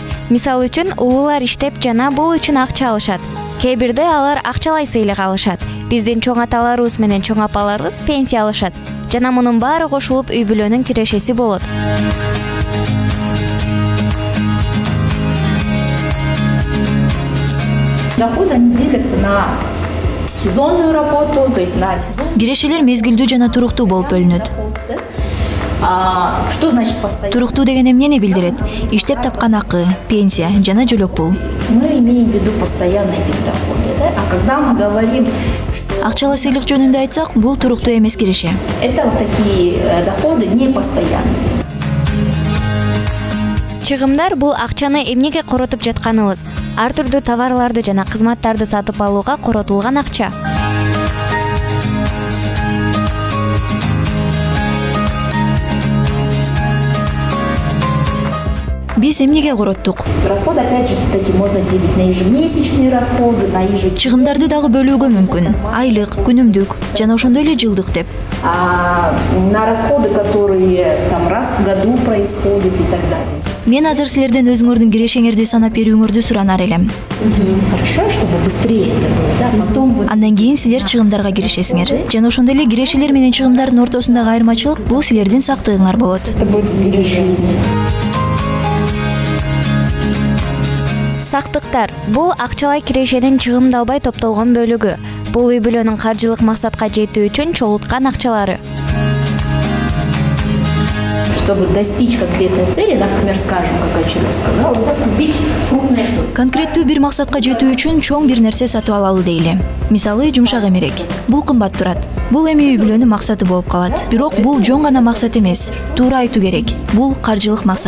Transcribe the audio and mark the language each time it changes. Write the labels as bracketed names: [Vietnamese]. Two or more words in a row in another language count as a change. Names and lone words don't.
[Kyrgyz] Мисалы үчүн улуулар иштеп жана бул үчүн акча алышат. Кээ бирде алар акчалай сыйлык алышат. Биздин чоң аталарыбыз менен чоң апаларыбыз пенсия алышат. Жана мунун баары кошулуп үй бүлөнүн кирешеси болот. [Russian] Доходы они делятся на сезонную работу, то есть на сезон. [Kyrgyz] Кирешелер мезгилдүү жана туруктуу болуп бөлүнөт. [Russian] Что значит постоянно? [Kyrgyz] Туруктуу деген эмнени билдирет? Иштеп тапкан акы, пенсия жана жөлөк пул. [Russian] Мы имеем в виду постоянный вид дохода, да? А когда мы говорим, что [Kyrgyz] Акчалай сыйлык жөнүндө айтсак, бул туруктуу эмес киреше. [Russian] это вот такие доходы непостоянные. [Kyrgyz] Чыгымдар бул акчаны эмнеге коротуп жатканыбыз. Ар түрдүү товарларды жана кызматтарды сатып алууга коротулган акча. Биз эмнеге короттук? [Russian] Расходы, опять же, таки можно делить на ежемесячные расходы, на [Kyrgyz] Чыгымдарды дагы бөлүүгө мүмкүн. Айлык, күнүмдүк жана ошондой эле жылдык деп. [Russian] на расходы, которые там раз в году происходят и так далее. [Kyrgyz] Мен азыр силерден өзүңөрдүн кирешеңерди санап берүүңөрдү суранар элем. [Russian] Хорошо, чтобы быстрее это было, да? Потом вы [Kyrgyz] Андан кийин силер чыгымдарга киришесиңер. Жана ошондой эле кирешелер менен чыгымдардын ортосундагы айырмачылык бул силердин сактыгыңар болот. [Russian] это будет сбережение. [Kyrgyz] Сактыктар бул акчалай кирешенин чыгымдалбай топтолгон бөлүгү. Бул үй бүлөнүн каржылык максатка жетүү үчүн чогулткан акчалары. [Russian] Чтобы достичь конкретной цели, например, скажем, как Айчүрөк сказала, купить крупное что-то. [Kyrgyz] Конкреттүү бир максатка жетүү үчүн чоң бир нерсе сатып алалы дейли. Мисалы, жумшак эмерек. Бул кымбат турат. Бул эми үй бүлөнүн максаты болуп калат. Бирок бул жон гана максат эмес. Туура айтуу керек. Бул каржылык максат.